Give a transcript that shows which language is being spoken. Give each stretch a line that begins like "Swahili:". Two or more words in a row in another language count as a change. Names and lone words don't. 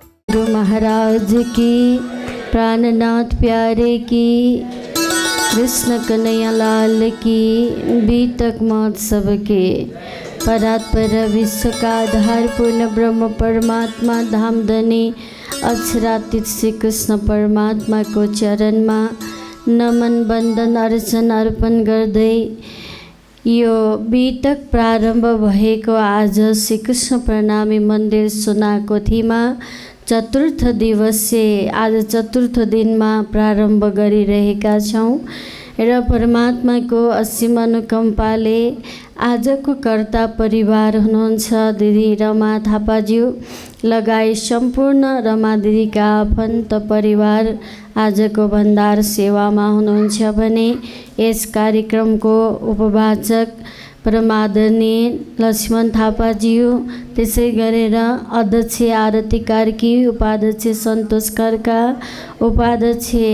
Hindi: गुरु महाराज की, प्राणनाथ प्यारे की, कृष्ण कन्हैया लाल की, बीतक महोत्सव के परात्पर विश्व का आधार पूर्ण ब्रह्म परमात्मा धामधनी अक्षरातीत श्री कृष्ण परमात्मा को चरण में नमन बंदन अर्चन अर्पण गर्दै
Nepali: यो बीतक प्रारंभ भएको आज श्री कृष्ण प्रणामी मन्दिर सुनाको थिमा चतुर्थ दिवसीय आज
Hindi: चतुर्थ दिन में
Nepali: प्रारंभ गरिरहेका छौं र परमात्माको असीम अनुकम्पाले आजको कर्ता परिवार हुनुहुन्छ दिदी रमा थापाज्यू लगायत सम्पूर्ण रमा दिदीका आफन्त परिवार आजको भण्डार सेवामा हुनुहुन्छ भने यस कार्यक्रमको उपवाचक परमादरणीय लक्ष्मण थापाज्यू, त्यसै गरेर अध्यक्ष आरती कार्की, उपाध्यक्ष सन्तोष खड्का, उपाध्यक्ष